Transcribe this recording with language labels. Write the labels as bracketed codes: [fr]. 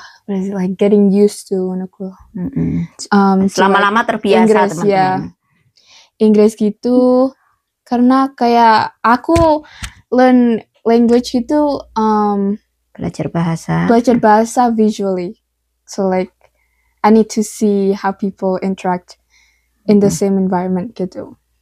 [en] what is it, like getting used to to [id] Lama-lama terbiasa Inggris, teman-teman. ya. Inggris gitu karena kayak aku [en] learn language [id] gitu belajar bahasa [en] visually, so like I need to see how people interact in the same environment [id] gitu.